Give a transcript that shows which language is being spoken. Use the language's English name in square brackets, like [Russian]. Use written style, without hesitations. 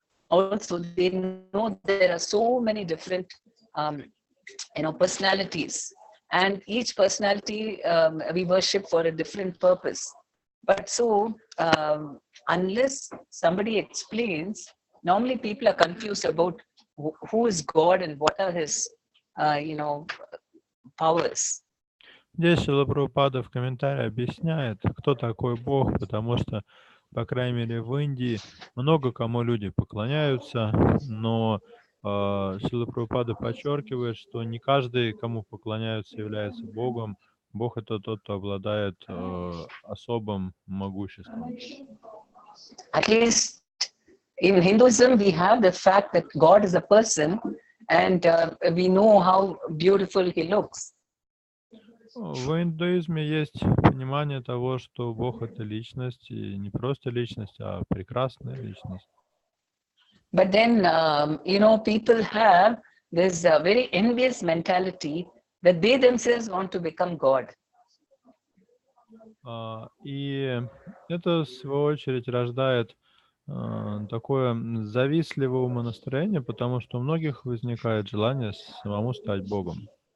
[English] Also, they know there are so many different, personalities, and each personality we worship for a different purpose. But so, unless somebody explains, normally people are confused about who is God and what are his, powers. [Russian] Здесь Шрила Прабхупада в комментарии объясняет, кто такой Бог, потому что, по крайней мере, в Индии много кому люди поклоняются, но Шрила Прабхупада подчеркивает, что не каждый, кому поклоняются, является Богом. Бог — это тот, кто обладает особым могуществом. [English] At least in Hinduism, we have the fact that God is a person, and we know how beautiful he looks. [Russian] В индуизме есть понимание того, что Бог — это личность, и не просто личность, а прекрасная личность. [English] But then, people have this very envious mentality that they themselves want to become God. [Russian] И это, в свою очередь, рождает такое завистливое умонастроение, потому что у многих возникает желание самому стать Богом.